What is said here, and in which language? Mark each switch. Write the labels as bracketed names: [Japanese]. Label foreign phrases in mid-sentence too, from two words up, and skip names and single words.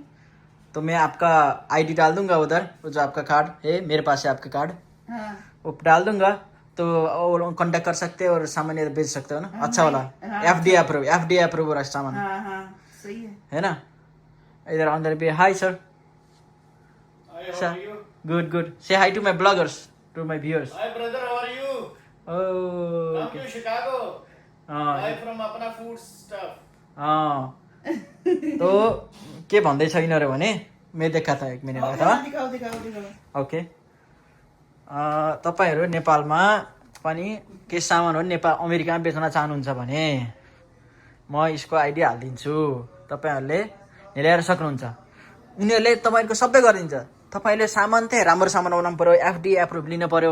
[Hindi] तो मैं आपका आईडी डाल दूंगा उधर, जो आपका कार्ड है मेरे पास है, आपका कार्ड वो डाल दूंगा तो वो कांटेक्ट कर सकते हैं और सामान इधर भेज सकते हो ना। अच्छा वाला [English] FD approve [Hindi] वाला सामान। सही है ना। इधर अंदर भी हाय सर। [English] good, say hi to my bloggers, to my viewers. Hi brother, how are you? Oh, Come okay. to Chicago. Buy from अपना food stuff. [Nepali] तो के भन्दैछ यिनीहरू भने मैले [Hindi] देखा था [Nepali] 1 मिनट अथवा। [Hindi] दिखाओ। [Nepali] ओके, तपाईहरु नेपालमा पनि के सामानहरु नेपाल अमेरिकामा बेच्न चाहनुहुन्छ भने म यसको आइडी हालिदिन्छु, तपाईँहरूले ल्याएर सक्नुहुन्छ। उनीहरूले तपाईँको सबै गरिदिन्छ। तपाईँले सामान चाहिँ राम्रो सामान बनाउनु पऱ्यो, [English] FD approve [Nepali] लिनु पऱ्यो।